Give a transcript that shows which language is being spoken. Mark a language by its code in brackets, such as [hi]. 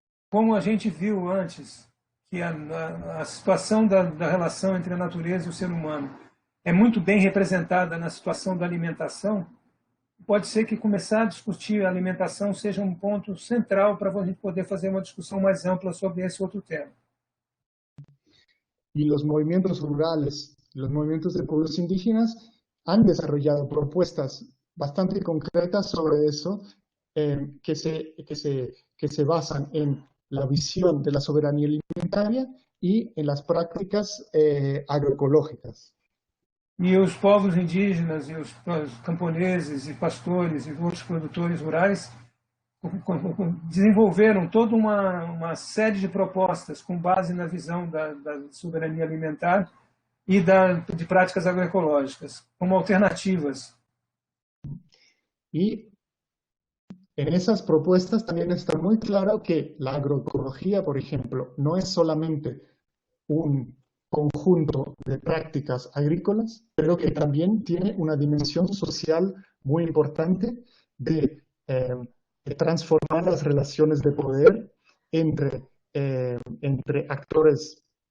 [pt] Como a gente viu antes, que a situação da relação entre a natureza e o ser humano é muito bem representada na situação da alimentação, pode ser que começar a discutir a alimentação seja um ponto central para a gente poder fazer uma discussão mais ampla sobre esse outro tema. [es] Y los movimientos rurales, los movimientos de pueblos indígenas han desarrollado propuestas bastante concretas sobre eso, que se basan en la visión de la soberanía alimentaria y en las prácticas agroecológicas. [pt] E os povos indígenas e os camponeses e pastores e outros produtores rurais desenvolveram toda uma série de propostas com base na visão da soberania alimentar e de práticas agroecológicas, como alternativas. [es] Y en esas propuestas también está muy claro que la agroecología, por ejemplo, no es solamente un conjunto de prácticas agrícolas, pero que también tiene una dimensión social muy importante de transformar las relaciones de poder entre actores